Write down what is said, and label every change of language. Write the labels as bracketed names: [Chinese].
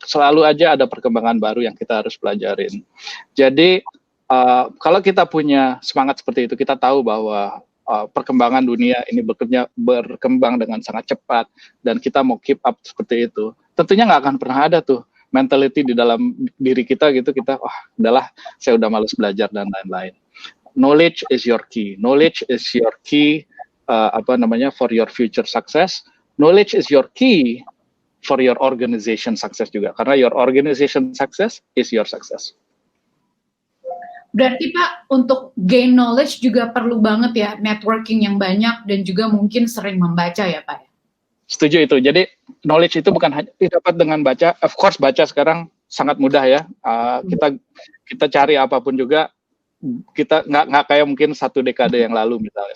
[Indonesian] Selalu aja ada perkembangan baru yang kita harus pelajarin. Jadi kalau kita punya semangat seperti itu, kita tahu bahwa perkembangan dunia ini berkembang dengan sangat cepat dan kita mau keep up seperti itu. Tentunya nggak akan pernah ada tuh mentality di dalam diri kita gitu, kita udahlah saya udah malas belajar dan lain-lain. [English] Knowledge is your key. Knowledge is your key for your future success. Knowledge is your key for your organization success [Indonesian] juga. Karena [English] your organization success is your success. [Indonesian] Berarti Pak, untuk gain knowledge juga perlu banget ya networking yang banyak dan juga mungkin sering membaca ya Pak? Setuju itu. Jadi knowledge itu bukan hanya didapat dengan baca. [English] Of course [Indonesian] baca sekarang sangat mudah ya. Kita cari apapun juga. Kita nggak kayak mungkin 1 dekade yang lalu misalnya.